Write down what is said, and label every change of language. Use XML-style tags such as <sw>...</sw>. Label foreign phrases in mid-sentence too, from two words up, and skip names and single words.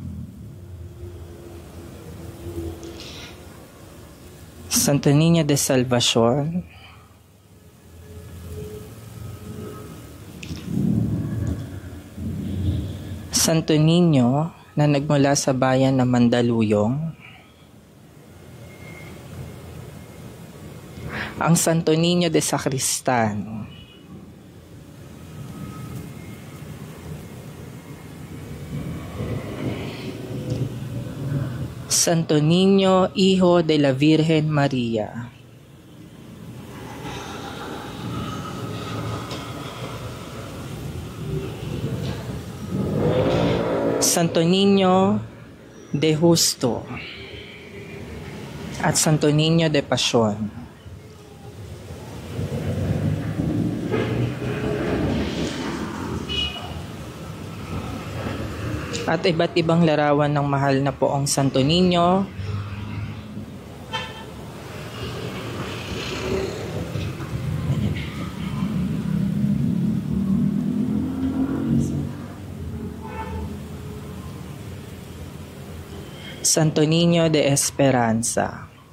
<tl>Santo Niño de Salvacion. Santo Niño na nagmula sa bayan ng Mandaluyong. Ang Santo Niño de Sacristan. Santo Niño, Hijo de la Virgen María. Santo Niño de Justo at Santo Niño de Passion. at iba't ibang larawan ng mahal na poong Santo Niño. Santo Niño de Esperanza.</tl>